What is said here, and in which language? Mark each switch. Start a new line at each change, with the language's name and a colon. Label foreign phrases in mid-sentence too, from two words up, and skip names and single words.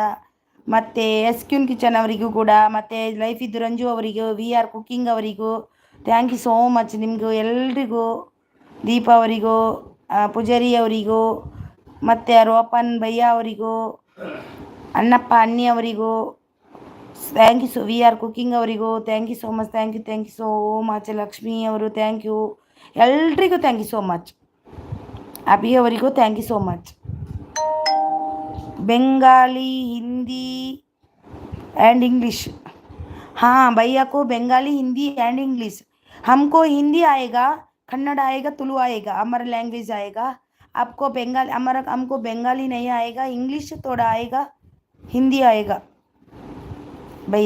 Kannada: ಮತ್ತು SQ ಕಿಚನ್ ಅವರಿಗೂ ಕೂಡ, ಮತ್ತು ಲೈಫ್ ಇದ್ದು ರಂಜು ಅವರಿಗೂ, VR ಕುಕ್ಕಿಂಗ್ ಅವರಿಗೂ
English: thank you so much.
Kannada: ನಿಮಗೂ ಎಲ್ರಿಗೂ, ದೀಪ ಅವರಿಗೂ, ಪೂಜಾರಿ ಅವರಿಗೂ, ಮತ್ತು ರೋಪನ್ ಭಯ್ಯ ಅವರಿಗೂ, ಅನ್ನಪ್ಪ ಅನ್ನಿ ಅವರಿಗೂ
English: thank you.
Kannada: VR ಕುಕ್ಕಿಂಗ್ ಅವರಿಗೂ
English: thank you so much. thank you so much.
Kannada: ಲಕ್ಷ್ಮಿ ಅವರು
English: thank you.
Kannada: ಎಲ್ರಿಗೂ
English: thank you so much.
Kannada: ಅಭಿ ಅವರಿಗೂ
English: thank you so much.
Hindi: बंगाली, हिंदी एंड इंग्लिश. हाँ, भैया को बंगाली, हिंदी एंड इंग्लिश. हमको हिंदी आएगा, कन्नड़ आएगा, तुलु आएगा, हमारा लैंग्वेज आएगा. आपको हमको बंगाली नहीं आएगा, इंग्लिश थोड़ा आएगा, हिंदी आएगा भैया.